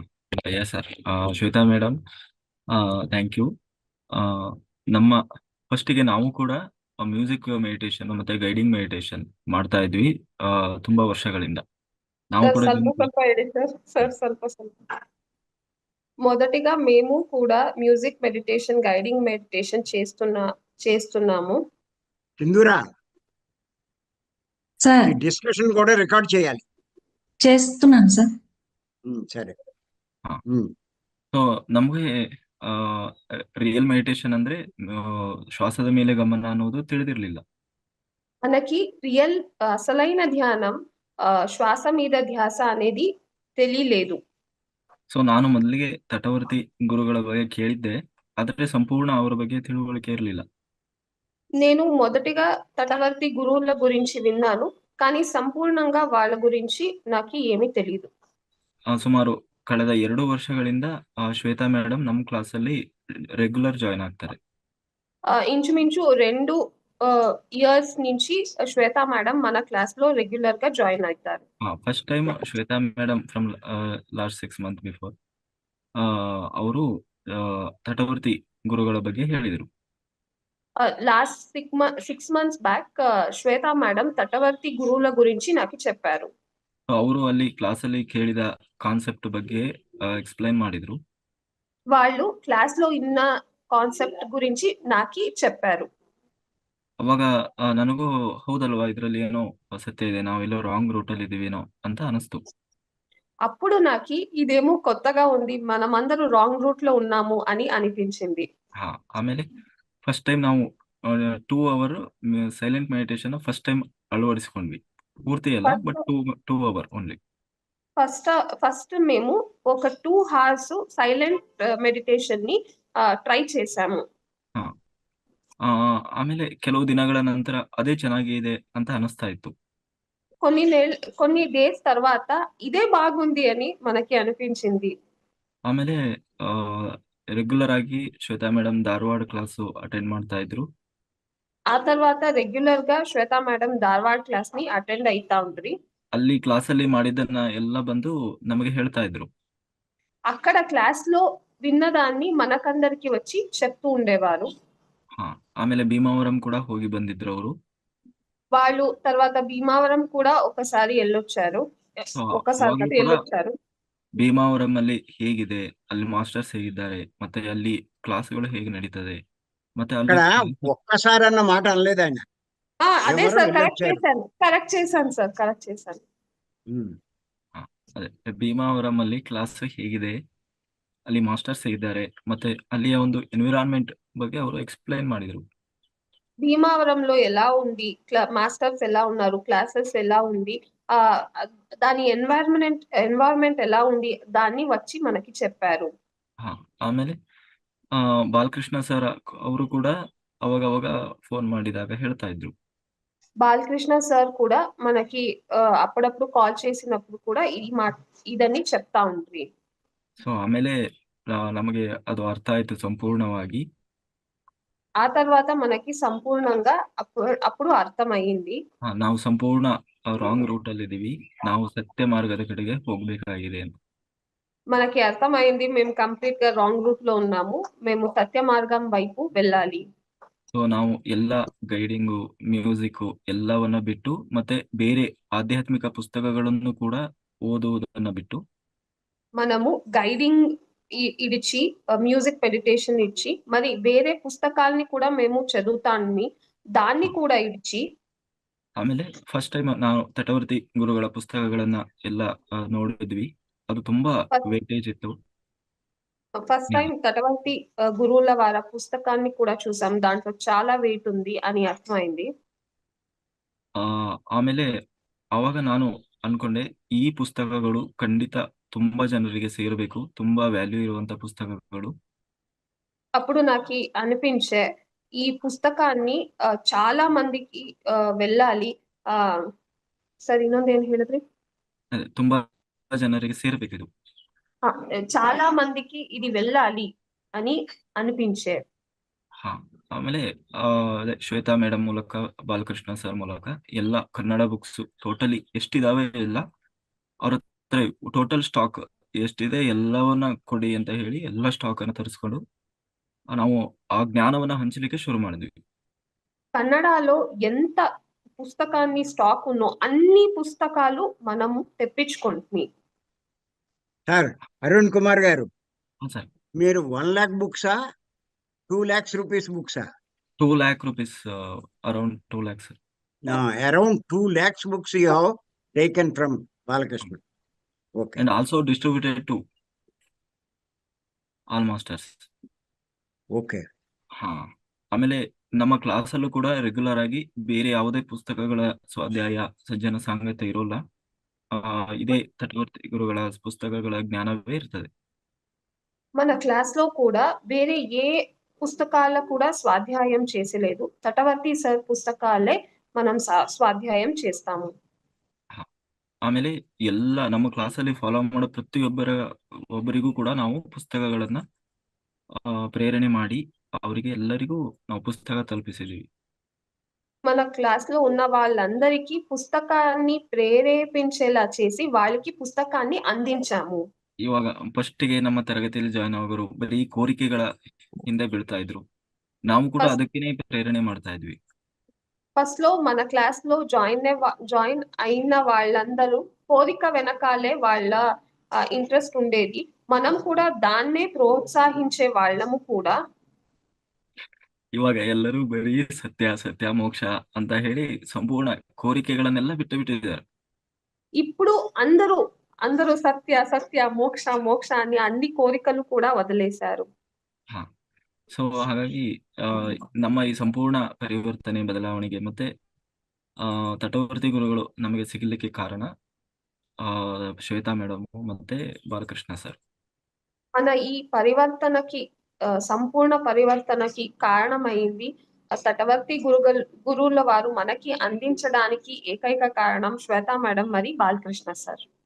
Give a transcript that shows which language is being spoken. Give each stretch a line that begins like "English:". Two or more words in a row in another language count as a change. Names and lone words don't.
English: Yes sir. Shweta madam, thank you.
Kannada: ನಮ್ಮ ಫಸ್ಟಿಗೆ ನಾವು ಕೂಡ
English: music meditation
Kannada: ಮತ್ತೆ
English: guiding meditation
Kannada: ಮಾಡ್ತಾ ಇದ್ವಿ ತುಂಬಾ ವರ್ಷಗಳಿಂದ. ನಾವು ಸರ್ ಕೂಡ ಸ್ವಲ್ಪ ಸ್ವಲ್ಪ ಹೇಳಿ ಸರ್. ಸ್ವಲ್ಪ ಸ್ವಲ್ಪ.
Telugu: మొదటిగా మేము కూడా
English: music meditation guiding meditation
Telugu: చేస్తున్నాము. సింధూరా, ఈ సార్ డిస్కషన్ కూడా రికార్డ్ చేయాలి. చేస్తున్నాను సార్. సరే.
Kannada: ಸೊ ನಮಗೆ
English: real meditation
Kannada: ಅಂದ್ರೆ ಶ್ವಾಸದ ಮೇಲೆ ಗಮನ ಅನ್ನೋದು ತಿಳಿದಿರ್ಲಿಲ್ಲ.
Telugu: మనకి రియల్ అసలైన ధ్యానం శ్వాస మీద ధ్యాస అనేది తెలియలేదు.
Kannada: ಸೊ ನಾನು ಮೊದಲಿಗೆ ತಟವರ್ತಿ ಗುರುಗಳ ಬಗ್ಗೆ ಕೇಳಿದ್ದೆ, ಆದರೆ ಸಂಪೂರ್ಣ ಅವರ ಬಗ್ಗೆ ತಿಳುವಳಿಕೆ ಇರಲಿಲ್ಲ.
Telugu: నేను మొదటిగా తటవర్తి గురువుల గురించి విన్నాను, కానీ సంపూర్ణంగా వాళ్ళ గురించి నాకు ఏమీ తెలియదు.
Kannada: ಸುಮಾರು ಕಳೆದ 2 ವರ್ಷಗಳಿಂದ ಶ್ವೇತಾ ಮೇಡಮ್ ನಮ್ಮ ಕ್ಲಾಸಲ್ಲಿ
English: regular join
Kannada: ಆಗ್ತಾರೆ.
Telugu: ఇంచుమించు 2 ఇయర్స్ నుంచి శ్వేతా మేడం మన క్లాస్ లో రెగ్యులర్ గా జాయిన్ అవుతారు.
English: first time
Kannada: ಶ್ವೇತಾ ಮೇಡಮ್
English: from last 6 month before
Kannada: ಅವರು ತಟವರ್ತಿ ಗುರುಗಳ ಬಗ್ಗೆ ಹೇಳಿದರು.
English: last 6 months back
Telugu: శ్వేతా మేడం తటవర్తి గురువుల గురించి నాకు చెప్పారు.
Kannada: ಅವರು ಅಲ್ಲಿ ಕ್ಲಾಸಲ್ಲಿ ಕೇಳಿದ ಕಾನ್ಸೆಪ್ಟ್ ಬಗ್ಗೆ ಎಕ್ಸ್ಪ್ಲೈನ್ ಮಾಡಿದ್ರು.
Telugu: వాళ్ళు క్లాస్ లో
Kannada: ಇನ್ನ ಕಾನ್ಸೆಪ್ಟ್
Telugu: గురించి నాకి చెప్పారు.
Kannada: ಅವಾಗ ನನಗೂ ಹೌದಲ್ವಾ, ಇದ್ರಲ್ಲಿ ಏನೋ ಸತ್ಯ ಇದೆ, ನಾವೆಲ್ಲೋ
English: wrong route
Kannada: ಅಲ್ಲಿ ಇದೀವೇನೋ ಅಂತ ಅನಿಸ್ತು.
Telugu: అప్పుడు నాకి ఇదేమో కొత్తగా ఉంది, మనమందరూ
English: wrong route
Telugu: లో ఉన్నాము అని అనిపించింది.
Kannada: ಆಮೇಲೆ
English: first time
Kannada: ನಾವು
English: 2 hour silent meditation first time
Kannada: ಅಳವಡಿಸಿಕೊಂಡ್ವಿ. ಪೂರ್ತಿ ಅಲ್ಲ, ಬಟ್
English: 2 hour only.
Telugu: ఫస్ట్ మేము ఒక
English: 2 hours silent meditation
Telugu: ని ట్రై చేశాము.
Kannada: ಆಮೇಲೆ ಕೆಲವು ದಿನಗಳ ನಂತರ ಅದೇ ಚೆನ್ನಾಗಿದೆ ಅಂತ ಅನಿಸ್ತಾ ಇತ್ತು.
Telugu: కొన్ని డేస్ తర్వాత ఇదే బాగుంది అని మనకి అనిపించింది.
Kannada: ಆಮೇಲೆ ರೆಗ್ಯುಲರ್ ಆಗಿ ಶ್ವೇತಾ ಮೇಡಮ್ ಧಾರವಾಡ ಕ್ಲಾಸು ಅಟೆಂಡ್ ಮಾಡ್ತಾ ಇದ್ರು.
Telugu: ఆ తర్వాత రెగ్యులర్ గా శ్వేతా మేడం ధారవాడ క్లాస్ ని అటెండ్ అయితా ఉండ్రి.
Kannada: ಅಲ್ಲಿ ಕ್ಲಾಸಲ್ಲಿ ಮಾಡಿದ್ದನ್ನ ಎಲ್ಲ ಬಂದು ನಮಗೆ ಹೇಳ್ತಾ ಇದ್ರು.
Telugu: అక్కడ క్లాస్ లో విన్నదాన్ని మనకందరికి వచ్చి చెప్తూ ఉండేవారు.
Kannada: ಆಮೇಲೆ ಭೀಮಾವರಂ ಕೂಡ ಹೋಗಿ ಬಂದಿದ್ರು ಅವರು.
Telugu: వాళ్ళు తర్వాత భీమావరం కూడా ఒకసారి వెళ్ళొచ్చారు.
Kannada: ಭೀಮಾವರಂ ಅಲ್ಲಿ ಹೇಗಿದೆ, ಅಲ್ಲಿ ಮಾಸ್ಟರ್ಸ್ ಹೇಗಿದ್ದಾರೆ, ಮತ್ತೆ ಅಲ್ಲಿ ಕ್ಲಾಸ್ಗಳು ಹೇಗೆ ನಡೀತದೆ, ಮತ್ತೆ ಅಲ್ಲಿ
Telugu: ఒక్కసారి అన్న మాట అనలేదు ఆయన. అదే సార్, కరెక్ట్ చేశాను సార్.
Kannada: ಅದೇ ಭೀಮಾವರಂ ಅಲ್ಲಿ ಕ್ಲಾಸ್ ಹೇಗಿದೆ, ಅಲ್ಲಿ ಮಾಸ್ಟರ್ಸ್ ಹೇಗಿದ್ದಾರೆ, ಮತ್ತೆ ಅಲ್ಲಿಯ ಒಂದು ಎನ್ವಿರಾನ್ಮೆಂಟ್ ಬಗ್ಗೆ ಅವರು ಎಕ್ಸ್ಪ್ಲೈನ್ ಮಾಡಿದ್ರು.
Telugu: భీమావరంలో ఎలా ఉంది, మాస్టర్స్ ఎలా ఉన్నారు, క్లాసెస్ ఎలా ఉంది, దాని ఎన్వైరన్మెంట్ ఎలా ఉంది, దాన్ని వచ్చి మనకి చెప్పారు.
Kannada: ಆಮೇಲೆ ಬಾಲಕೃಷ್ಣ ಸರ್ ಅವರು ಕೂಡ ಅವಾಗ ಫೋನ್ ಮಾಡಿದಾಗ ಹೇಳ್ತಾ ಇದ್ರು.
Telugu: బాలకృష్ణ సార్ కూడా మనకి అప్పుడప్పుడు కాల్ చేసినప్పుడు కూడా ಇದನ್ನೇ చెప్తా ఉండ్రి.
Kannada: ಸೊ ಆಮೇಲೆ ನಮಗೆ ಅದು ಅರ್ಥ ಆಯ್ತು ಸಂಪೂರ್ಣವಾಗಿ.
Telugu: ఆ తర్వాత మనకి సంపూర్ణంగా అప్పుడు అర్థమైంది,
Kannada: ನಾವು ಸಂಪೂರ್ಣ
English: wrong route
Kannada: ಅಲ್ಲಿ ಇದೀವಿ, ನಾವು ಸತ್ಯ ಮಾರ್ಗದ ಕಡೆಗೆ ಹೋಗ್ಬೇಕಾಗಿದೆ ಅಂತ.
Telugu: మనకి అర్థమైంది, మేము కంప్లీట్ గా
English: wrong route
Telugu: లో ఉన్నాము, మేము సత్య మార్గం వైపు వెళ్ళాలి.
Kannada: ಸೊ ನಾವು ಎಲ್ಲ ಗೈಡಿಂಗು, ಮ್ಯೂಸಿಕ್ ಎಲ್ಲವನ್ನ ಬಿಟ್ಟು, ಮತ್ತೆ ಬೇರೆ ಆಧ್ಯಾತ್ಮಿಕ ಪುಸ್ತಕಗಳನ್ನು ಕೂಡ ಓದುವುದನ್ನ ಬಿಟ್ಟು,
Telugu: మనము గైడింగ్ ఇడిచి మ్యూజిక్ మెడిటేషన్ ఇచ్చి మరి వేరే పుస్తకాల్ని కూడా మేము చదువుతాన్ని దాన్ని కూడా ఇడిచి.
Kannada: ಆಮೇಲೆ
English: first time
Kannada: ನಾವು ತಟವರ್ತಿ ಗುರುಗಳ ಪುಸ್ತಕಗಳನ್ನ ಎಲ್ಲ ನೋಡಿದ್ವಿ. ಅದು ತುಂಬಾ ವೇಟೇಜ್ ಇತ್ತು.
English: first time
Telugu: తటవర్తి గురువుల వారి పుస్తకాన్ని కూడా చూసాం, దాంట్లో చాలా వెయిట్ ఉంది అని అర్థమైంది.
Kannada: ಆಮೇಲೆ ಅವಾಗ ನಾನು ಅನ್ಕೊಂಡೆ, ಈ ಪುಸ್ತಕಗಳು ಖಂಡಿತ ತುಂಬಾ ಜನರಿಗೆ ಸೇರಬೇಕು, ತುಂಬಾ ವ್ಯಾಲ್ಯೂ ಇರುವಂತ ಪುಸ್ತಕಗಳು.
Telugu: అప్పుడు నాకు అనిపించే ఈ పుస్తకాన్ని చాలా మందికి వెళ్ళాలి.
Kannada: ಸರ್ ಇನ್ನೊಂದೇನು ಹೇಳಿದ್ರಿ? ತುಂಬಾ ಜನರಿಗೆ ಸೇರಬೇಕಿದು.
Telugu: చాలా మందికి ఇది వెళ్ళాలి అని ಅನಿపింಚೆ.
Kannada: ಆಮೇಲೆ ಅದೇ ಶ್ವೇತಾ ಮೇಡಮ್ ಮೂಲಕ, ಬಾಲಕೃಷ್ಣ ಸರ್ ಮೂಲಕ ಎಲ್ಲ ಕನ್ನಡ ಬುಕ್ಸ್ ಟೋಟಲಿ ಎಷ್ಟಿದಾವೆ ಎಲ್ಲ ಅವ್ರ ಹತ್ರ
English: total stock
Kannada: ಎಷ್ಟಿದೆ ಎಲ್ಲವನ್ನ ಕೊಡಿ ಅಂತ ಹೇಳಿ ಎಲ್ಲ ಸ್ಟಾಕ್ ಅನ್ನ ತರಿಸ್ಕೊಂಡು ನಾವು ಆ ಜ್ಞಾನವನ್ನ ಹಂಚಲಿಕ್ಕೆ ಶುರು ಮಾಡಿದ್ವಿ.
Telugu: కన్నడలో ఎంత పుస్తకాన్ని స్టాక్ ఉన్నో అన్ని పుస్తకాలు మనము తెప్పించుకుంటున్నాం. సార్ అరుణ్ కుమార్ గారు,
Kannada: ಸರ್
Telugu: మీరు 1 lakh బుక్సా 2 lakhs rupees బుక్సా?
English: 2 lakh rupees, around 2 lakhs, sir. Around 2 lakhs books you have taken from Balakrishna. Okay. And also distributed to all masters. Okay.
Kannada: ಹಾ, ಆಮೇಲೆ ನಮ್ಮ ಕ್ಲಾಸಲ್ಲೂ ಕೂಡ ರೆಗ್ಯುಲರ್ ಆಗಿ ಬೇರೆ ಯಾವುದೇ ಪುಸ್ತಕಗಳ ಸ್ವಾಧ್ಯಾಯ ಸಜ್ಜನ ಸಾಂಗತ್ಯ ಇರೋಲ್ಲ. ಇದೇ ತಟವರ್ತಿ ಗುರುಗಳ ಪುಸ್ತಕಗಳ ಜ್ಞಾನವೇ ಇರ್ತದೆ.
Telugu: మన క్లాస్లో కూడా వేరే ఏ పుస్తకాల కూడా స్వాధ్యాయం చేసలేదు. తటవర్తి సార్ పుస్తకాలే మనం స్వాధ్యాయం చేస్తాము.
Kannada: ಆಮೇಲೆ ಎಲ್ಲ ನಮ್ಮ ಕ್ಲಾಸಲ್ಲಿ ಫಾಲೋ ಮಾಡೋ ಒಬ್ಬರಿಗೂ ಕೂಡ ನಾವು ಪುಸ್ತಕಗಳನ್ನ ಪ್ರೇರಣೆ ಮಾಡಿ ಅವರಿಗೆ ಎಲ್ಲರಿಗೂ ನಾವು ಪುಸ್ತಕ ತಲುಪಿಸಿದ್ವಿ.
Telugu: మన క్లాస్లో ఉన్న వాళ్ళందరికీ పుస్తకాన్ని ప్రేరేపించేలా చేసి వాళ్ళకి పుస్తకాన్ని అందించాము.
Kannada: ಇವಾಗ ಫಸ್ಟ್ಗೆ ನಮ್ಮ ತರಗತಿಯಲ್ಲಿ ಜಾಯ್ನ್ ಆಗೋರು ಬರೀ ಕೋರಿಕೆಗಳ ಹಿಂದೆ ಬೀಳ್ತಾ ಇದ್ರು. ನಾವು ಕೂಡ ಅದಕ್ಕೇನೆ ಪ್ರೇರಣೆ ಮಾಡ್ತಾ ಇದ್ವಿ.
Telugu: ఫస్ట్ లో మన క్లాస్ లో జాయిన్ అయిన వాళ్ళందరూ కోరిక వెనకాలే వాళ్ళ ఇంట్రెస్ట్ ఉండేది. మనం కూడా దాన్నే ప్రోత్సహించే వాళ్ళము కూడా.
Kannada: ಇವಾಗ ಎಲ್ಲರೂ ಬರೀ ಸತ್ಯ ಸತ್ಯ ಮೋಕ್ಷ ಅಂತ ಹೇಳಿ ಸಂಪೂರ್ಣ ಕೋರಿಕೆಗಳನ್ನೆಲ್ಲ ಬಿಟ್ಟಿದ್ದಾರೆ.
Telugu: ఇప్పుడు అందరూ సత్య సత్య మోక్ష మోక్ష అని అన్ని కోరికలు కూడా వదిలేశారు.
Kannada: ಹಾ, ಸೊ ಹಾಗಾಗಿ ನಮ್ಮ ಈ ಸಂಪೂರ್ಣ ಪರಿವರ್ತನೆ ಬದಲಾವಣೆಗೆ ಮತ್ತೆ ತಟವರ್ತಿ ಗುರುಗಳು ನಮಗೆ ಸಿಗಲಿಕ್ಕೆ ಕಾರಣ ಶ್ವೇತಾ ಮೇಡಮ್ ಮತ್ತೆ ಬಾಲಕೃಷ್ಣ ಸರ್.
Telugu: మన ఈ పరివర్తనకి సంపూర్ణ పరివర్తనకి కారణమైంది తటవర్తి గురువుల వారు మనకి అందించడానికి ఏకైక కారణం శ్వేతా మేడం మరి బాలకృష్ణ సార్.